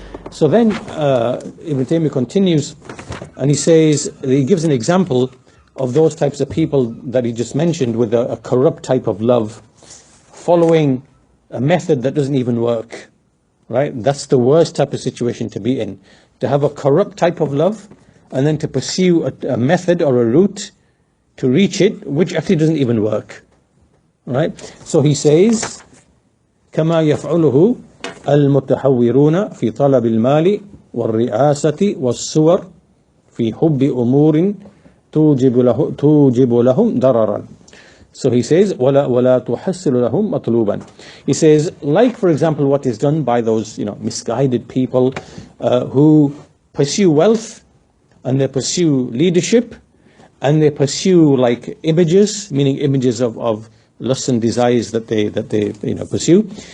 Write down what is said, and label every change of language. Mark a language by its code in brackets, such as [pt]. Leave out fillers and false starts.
[en] So then Ibn Taymiyyah continues, and he says, he gives an example of those types of people that he just mentioned, with a corrupt type of love, following a method that doesn't even work, right? That's the worst type of situation to be in, to have a corrupt type of love and then to pursue a method or a route to reach it which actually doesn't even work, right? [ar] So he says, كما يفعله المتحورون في طلب المال والرئاسة والصور في حب أمور توجب لهم ضررا. So he says, ولا تحصل لهم مطلوبا. [en] He says, like for example what is done by those misguided people who pursue wealth, and they pursue leadership, and they pursue like images, meaning images of lusts and desires that they pursue.